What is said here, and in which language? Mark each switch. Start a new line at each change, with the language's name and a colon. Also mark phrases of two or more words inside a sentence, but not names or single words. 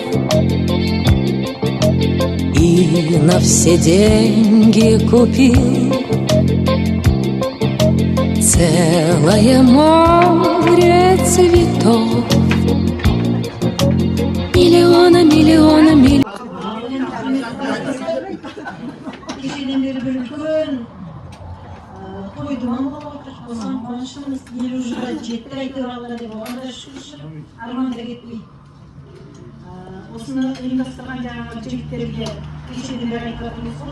Russian: И на все деньги купил целое море цветов. Миллионы, миллионы, миллионы.
Kazakh: Кешеден бері бір үлкен тойды маңғалап отыр. Осыған қуаныштымыз. 50 жылда жетті әйтеуір Алла деп оған да шүкір, арманда кетпейді. Осыны ұйымдастырған жаңағы жігіттерге кешеден бері айтып жатырмыз ғой.